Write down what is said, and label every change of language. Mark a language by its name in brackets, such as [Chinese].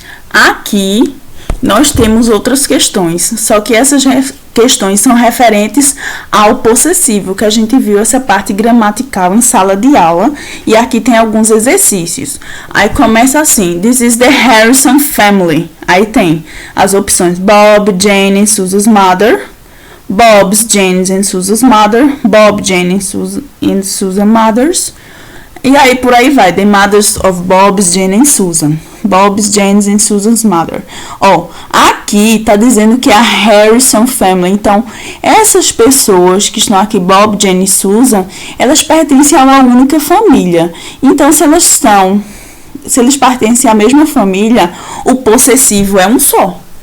[Portuguese] Aqui, nós temos outras questões, só que essas questões são referentes ao possessivo, que a gente viu essa parte gramatical em sala de aula, e aqui tem alguns exercícios. Aí começa assim: [English] This is the Harrison family. [Portuguese] Aí tem as opções [English] Bob, Jane and Susan's mother, Bob's, Jane's and Susan's mother, Bob, Jane and Susan mothers. [Portuguese] E aí por aí vai, [English] the mothers of Bob's, Jane and Susan. Bob's, Jane's and Susan's mother. [Portuguese] Ó, aqui tá dizendo que é a Harrison family. Então, essas pessoas que estão aqui, Bob, Jane e Susan, elas pertencem a uma única família. Então, se eles pertencem à mesma família, o possessivo é um só.